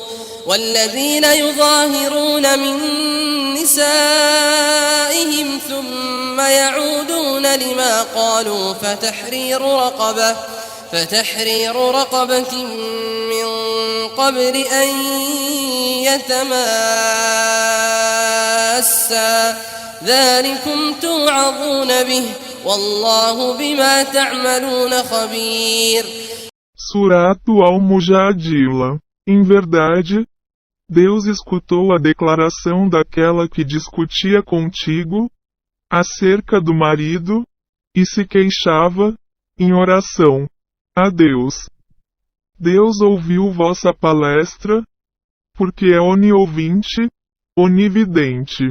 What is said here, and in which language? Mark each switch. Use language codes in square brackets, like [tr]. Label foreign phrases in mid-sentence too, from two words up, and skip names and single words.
[ar] والذين يظاهرون من نسائهم ثم يعودون لما قالوا فتحرير رقبة من قبل أن يتماسا ذلكم توعظون به والله بما تعملون خبير. [pt] Suratu al-Mujadila. Em verdade, Deus escutou a declaração daquela que discutia contigo acerca do marido e se queixava em oração a Deus. Deus ouviu vossa palestra, porque é oniovinte, onividente.